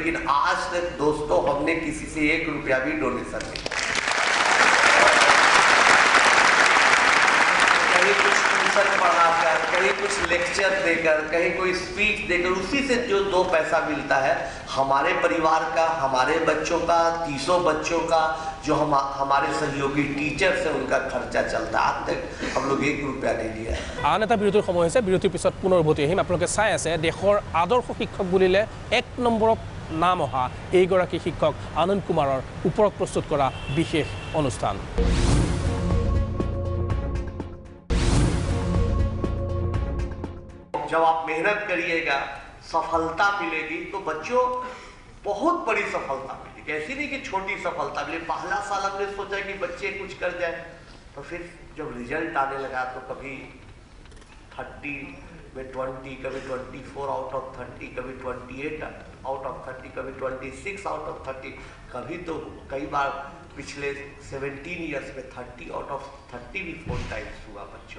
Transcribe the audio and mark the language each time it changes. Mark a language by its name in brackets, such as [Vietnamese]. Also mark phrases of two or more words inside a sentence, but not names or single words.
[Hindi] लेकिन आज तक दोस्तों हमने किसी से 1 रुपया भी डोनेशन नहीं, कहीं कुछ ट्यूशन पढ़ाकर, कहीं कुछ लेक्चर देकर, कहीं कोई स्पीच देकर, उसी से जो 2 पैसा मिलता है, हमारे परिवार का, हमारे बच्चों का, 300 बच्चों का, जो हमारे सहयोगी टीचर्स हैं, उनका खर्चा चलता। आज तक हम लोग 1 रुपया नहीं दिया। [Assamese] आन এটা বিৰতিৰ সময় হৈছে, বিৰতিৰ পিছত পুনৰ উভতি আহিম। আপোনালোকে চাই আছে দেশৰ আদৰ্শ শিক্ষক বুলিলে 1 নম্বৰত নাম অহা এইগৰাকী শিক্ষক আনন্দ কুমাৰৰ ওপৰত প্ৰস্তুত কৰা বিশেষ অনুষ্ঠান। [Hindi] जब आप मेहनत करिएगा, सफलता मिलेगी तो बच्चों बहुत बड़ी सफलता मिलेगी। ऐसी नहीं कि छोटी सफलता मिले। पहला साल हमने सोचा कि बच्चे कुछ कर जाए, तो फिर जब रिजल्ट आने लगा तो कभी 30 में 20, कभी 24 [English] out of [Hindi] 30, कभी 28 [English] out of [Hindi] 30, कभी 26 [English] out of [Hindi] 30, कभी तो कई बार पिछले 17 ईयर्स में 30 [English] out of [Hindi] 30 भी 4 टाइम्स हुआ बच्चों।